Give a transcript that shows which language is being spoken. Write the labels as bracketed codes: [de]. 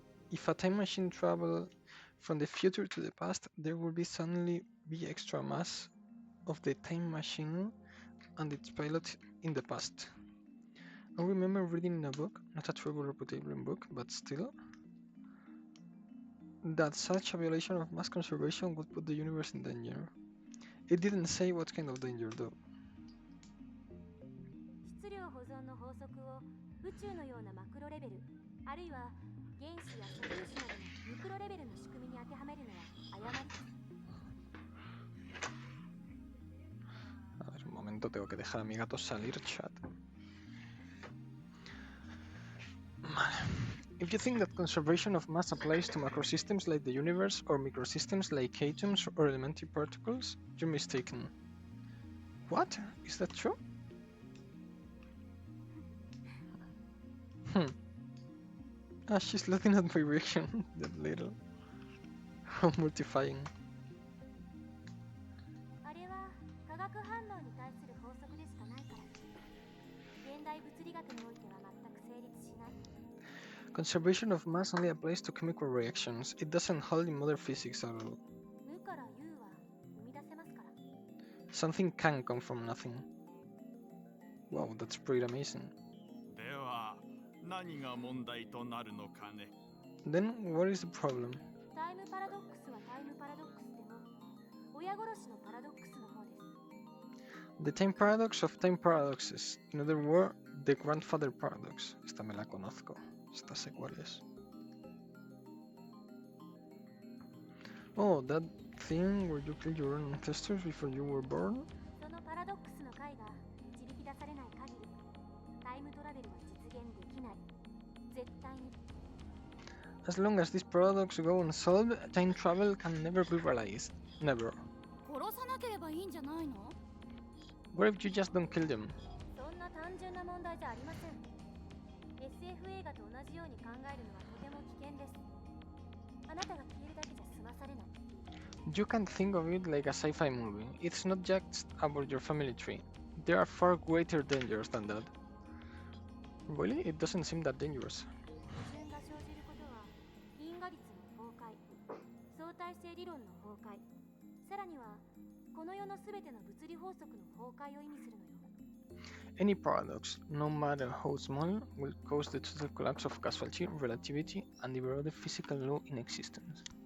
[en] If a time machine traveled from the future to the past, there would suddenly be extra mass of the time machine and its pilot in the past. I remember reading in a book, not a truly reputable book, but still, that such a violation of mass conservation would put the universe in danger. It didn't say what kind of danger, though. [ja] 質量保存の法則を宇宙のようなマクロレベル、あるいは原子や素粒子などのミクロレベルの仕組みに当てはめるのは誤りです。 [es] A ver, un momento, tengo que dejar a mi gato salir, chat. [en] If you think that conservation of mass applies to macrosystems like the universe or microsystems like atoms or elementary particles, you're mistaken. What? Is that true? Ah, she's looking at my reaction. That little. How mortifying. [ja] あれは化学反応に対する法則でしかないから。現代物理学においては全く成立しない。 [en] Conservation of mass only applies to chemical reactions. It doesn't hold in modern physics at all. [ja] 無から有は生み出せますから。 [en] Something can come from nothing. Wow, that's pretty amazing. [ja] では何が問題となるのかね。 [en] Then, what is the problem? [ja] タイムパラドックスはタイムパラドックスでも、親殺しのパラドックスの方です。 [en] The time paradox of time paradoxes. In other words, the grandfather paradox. [es] Esta me la conozco. Esta sé cuál es. [en] Oh, that thing where you kill your own ancestors before you were born? [ja] そのパラドックスの解が導き出されない限り、タイムトラベルは実現できない。絶対に。 [en] As long as these paradoxes go unsolved, time travel can never be realized. Never. [ja] 殺さなければいいんじゃないの？ [en] What if you just don't kill them? [ja] そんな単純な問題じゃありません。SF 映画と同じように考えるのはとても危険です。あなたが消えるだけじゃ済まされない。 [en] You can think of it like a sci-fi movie. It's not just about your family tree. There are far greater dangers than that. Really? It doesn't seem that dangerous. [ja] 矛盾が生じることは因果率の崩壊、相対性理論の崩壊、さらにはこの世のすべての物理法則の崩壊を意味するのよ。 [en] Any paradox, no matter how small, will cause the total collapse of causality, relativity, and every other physical law in existence.